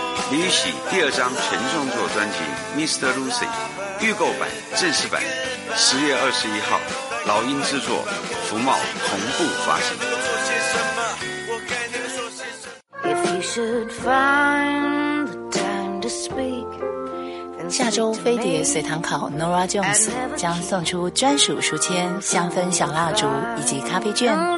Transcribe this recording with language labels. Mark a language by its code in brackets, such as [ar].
[zh] 李玉玺第二张全创作专辑《Mr. Lucy》预购版、正式版，10月21号，老鹰制作，福茂同步发行。 [en] If you should find the time to speak, then [zh] 下周飞碟随堂考 Nora Jones 将送出专属书签、香氛小蜡烛以及咖啡券。